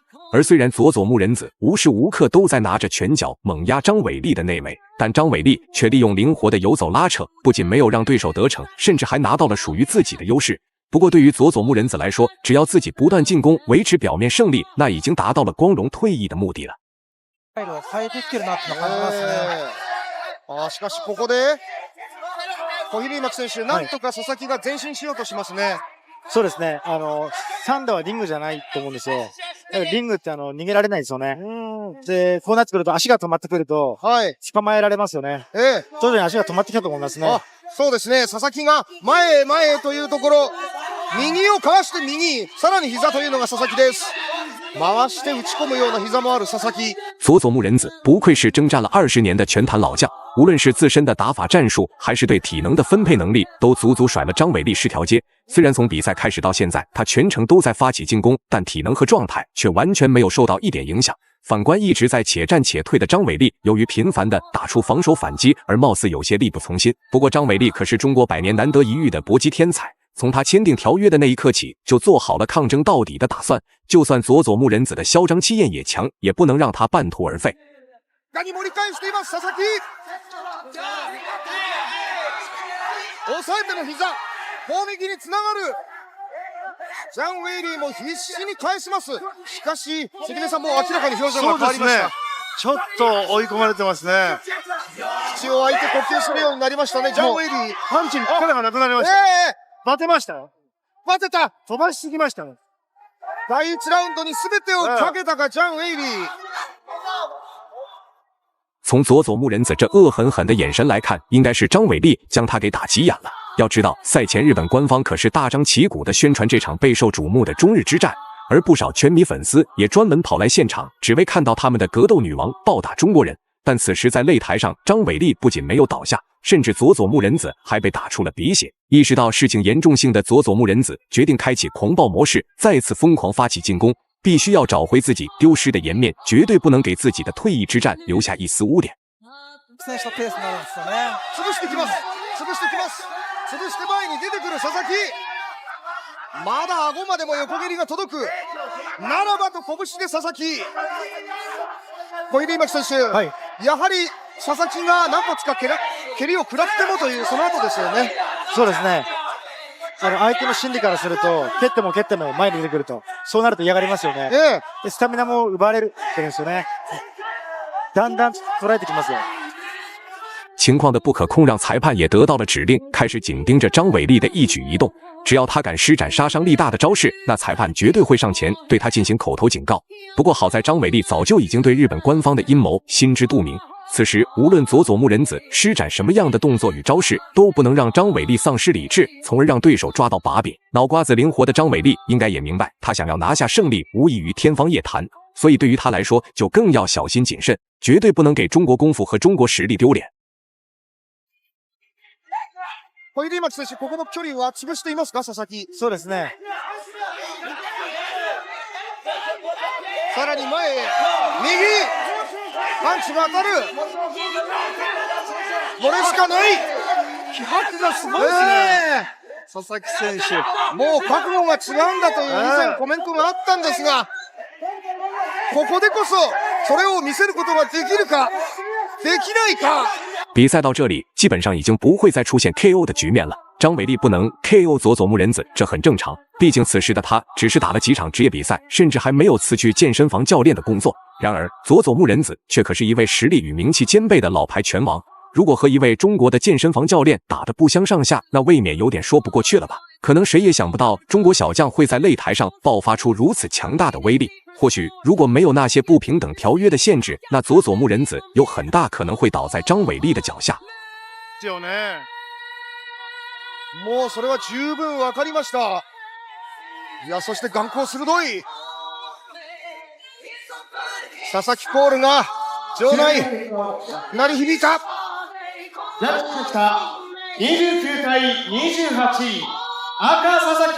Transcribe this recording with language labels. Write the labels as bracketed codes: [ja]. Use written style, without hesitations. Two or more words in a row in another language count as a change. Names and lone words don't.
[zh] 而虽然佐佐木仁子无时无刻都在拿着拳脚猛压张伟丽的内围，但张伟丽却利用灵活的游走拉扯，不仅没有让对手得逞，甚至还拿到了属于自己的优势。不过对于佐佐木仁子来说，只要自己不断进攻，维持表面胜利，那已经达到了光荣退役的目的了。 [ja] しかしここで小比類巻選手、なんとか佐々木が前進しようとしますね。そうですね。サンダはリングじゃないと思うんですよ。リングって逃げられないですよね。で、こうなってくると足が止まってくると、捕まえられますよね。徐々に足が止まってきたと思いますね。そうですね。佐々木が前へ前へというところ、右をかわして右、さらに膝というのが佐々木です。回して打ち込むような膝もある佐々木。 [zh] 佐佐木仁子不愧是征战了20年的拳坛老将，无论是自身的打法战术，还是对体能的分配能力，都足足甩了张伟丽10条街。虽然从比赛开始到现在，他全程都在发起进攻，但体能和状态却完全没有受到一点影响。反观一直在且战且退的张伟丽，由于频繁的打出防守反击，而貌似有些力不从心。不过张伟丽可是中国100年难得一遇的搏击天才，从他签订条约的那一刻起，就做好了抗争到底的打算。就算佐佐木仁子的嚣张气焰也强，也不能让他半途而废。 [ja] がに盛り返しています佐々木。抑えての膝、攻撃につながる。ジャン・ウェイリーも必死に返します。しかし、関根さんもう明らかに表情が変わりました。ちょっと追い込まれてますね。口を開いて呼吸するようになりましたね、ジャン・ウェイリー。パンチに力がなくなりました。バテましたよ。バテた。飛ばしすぎましたね。第1ラウンドに全てをかけたか、ジャン・ウェイリー。 [zh] 从佐佐木仁子这恶狠狠的眼神来看，应该是张伟丽将他给打急眼了。要知道，赛前日本官方可是大张旗鼓的宣传这场备受瞩目的中日之战，而不少拳迷粉丝也专门跑来现场，只为看到他们的格斗女王暴打中国人。但此时在擂台上，张伟丽不仅没有倒下，甚至佐佐木仁子还被打出了鼻血。意识到事情严重性的佐佐木仁子决定开启狂暴模式，再次疯狂发起进攻。必须要找回自己丢失的颜面，绝对不能给自己的退役之战留下一丝污点。 [ja] 潰してきます。潰して前に出てくる佐々木。まだ顎までも横蹴りが届く。ならばと拳で佐々木。小出今木選手、やはり佐々木が何発か蹴りを食らってもというその後ですよね。そうですね。相手の心理からすると、蹴っても前に出てくると、そうなると嫌がりますよね。でスタミナも奪われるってんですよね。だんだん捉えてきますよ。 [zh] 情况的不可控让裁判也得到了指令，开始紧盯着张伟丽的一举一动。只要他敢施展杀伤力大的招式，那裁判绝对会上前对他进行口头警告。不过好在张伟丽早就已经对日本官方的阴谋心知肚明。此时，无论佐佐木仁子施展什么样的动作与招式，都不能让张伟丽丧失理智，从而让对手抓到把柄。脑瓜子灵活的张伟丽应该也明白，他想要拿下胜利无异于天方夜谭，所以对于他来说，就更要小心谨慎，绝对不能给中国功夫和中国实力丢脸。小出今木選手、ここの距離は潰していますか、佐々木。そうですね。さらに前へ、右。パンチが当たる。これしかない。気迫がすごいですね。佐々木選手。もう覚悟が違うんだという以前コメントがあったんですが、ここでこそそれを見せることができるか、できないか。比赛到这里，基本上已经不会再出现 KO 的局面了。张伟丽不能 KO 佐佐木仁子，这很正常。毕竟此时的他只是打了几场职业比赛，甚至还没有辞去健身房教练的工作。然而，佐佐木仁子却可是一位实力与名气兼备的老牌拳王。如果和一位中国的健身房教练打得不相上下，那未免有点说不过去了吧？可能谁也想不到，中国小将会在擂台上爆发出如此强大的威力。或许如果没有那些不平等条约的限制，那佐佐木仁子有很大可能会倒在张伟丽的脚下。 [ja] もうそれは十分わかりました。いや、そして眼光鋭い。佐々木コールが場内鳴り響いた。ジャッジした29対28、赤佐々木。